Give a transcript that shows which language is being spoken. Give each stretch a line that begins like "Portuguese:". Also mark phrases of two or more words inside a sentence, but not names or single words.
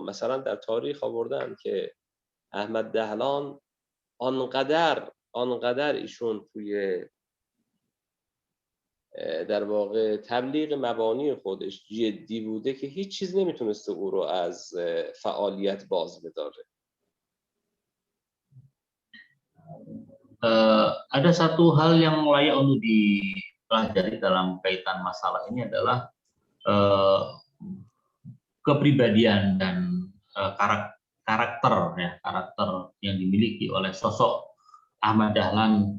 Persian: مثلا در تاریخ آوردن که احمد دهلان آنقدر ایشون توی در واقع تبلیغ مبانی خودش جدی بوده که هیچ چیز نمیتونسته او رو از فعالیت باز بداره.
Indonesian: Ada satu hal yang layak untuk dipelajari dalam kaitan masalah ini adalah kepribadian dan karakter yang dimiliki oleh sosok Ahmad Dahlan.